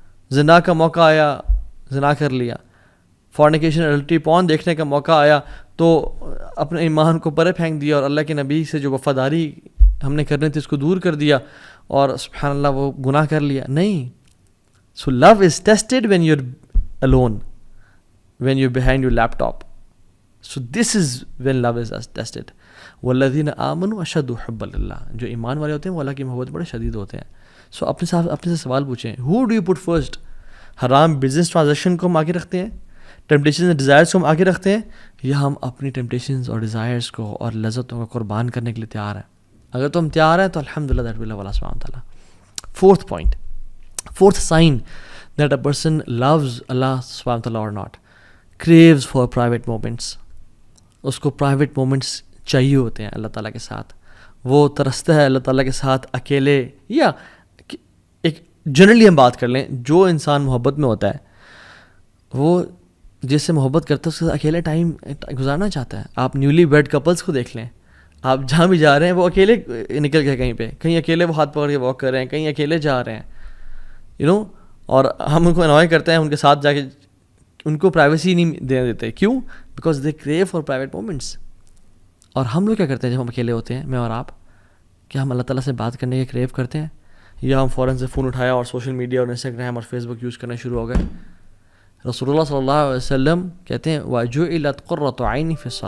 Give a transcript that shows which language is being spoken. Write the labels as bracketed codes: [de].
[ur] زنا کا موقع آیا، زنا کر لیا. [en] fornication adultery porn [ur] دیکھنے کا موقع آیا تو اپنے ایمان کو پرے پھینک دیا اور اللہ کے نبی سے جو وفاداری ہم نے کرنی تھی اس کو دور کر دیا اور سبحان اللہ وہ گناہ کر لیا. نہیں. [en] So love is tested when you are alone, when you're behind your laptop. So this is when love is tested. [ar] والذین آمنوا اشد حبا للہ. [ur] جو ایمان والے ہوتے ہیں وہ اللہ کی محبت بڑے شدید ہوتے ہیں. سو اپنے سے سوال پوچھیں، [en] who do you put first؟ [ur] حرام بزنس ٹرانزیکشن کو ہم آگے رکھتے ہیں، ٹیمپٹیشنز اور ڈیزائرز کو ہم آگے رکھتے ہیں، یا ہم اپنی ٹیمپٹیشنز اور ڈیزائرز کو اور لذتوں کو قربان کرنے کے لیے تیار ہیں؟ اگر تو ہم تیار ہیں تو الحمدللہ [en] that will love [ur] اللہ سبحانہ وتعالیٰ. [en] Fourth point, fourth sign that a person loves اللہ سبحانہ وتعالیٰ اور not, craves for private moments. [ur] اس کو پرائیویٹ مومنٹس چاہیے ہوتے ہیں اللہ تعالیٰ کے ساتھ. وہ ترستا ہے اللہ تعالیٰ کے ساتھ اکیلے، یا ایک جنرلی ہم بات کر لیں، جو انسان محبت میں ہوتا ہے وہ جس سے محبت کرتا ہے اس کے ساتھ اکیلے ٹائم گزارنا چاہتا ہے. آپ نیولی ویڈ کپلس کو دیکھ لیں، آپ جہاں بھی جا رہے ہیں وہ اکیلے نکل گئے، کہیں پہ کہیں اکیلے وہ ہاتھ پکڑ کے واک کر رہے ہیں، کہیں اکیلے جا رہے ہیں اور ہم ان کو انوائے کرتے ہیں ان کے ساتھ جا کے، ان کو پرائیویسی نہیں دینے دیتے. کیوں؟ [en] Because they crave for private moments. [ur] اور ہم لوگ کیا کرتے ہیں جب ہم اکیلے ہوتے ہیں، میں اور آپ، کیا ہم اللہ تعالیٰ سے بات کرنے کے کریو کرتے ہیں، یا ہم فوراً سے فون اٹھایا اور سوشل میڈیا اور انسٹاگرام اور فیس بک یوز کرنا شروع ہو گئے؟ رسول اللہ صلی اللہ علیہ وسلم کہتے ہیں [ar] وَجُعِلَتْ قُرَّةُ عَيْنِي فِي الصَّلَاةِ.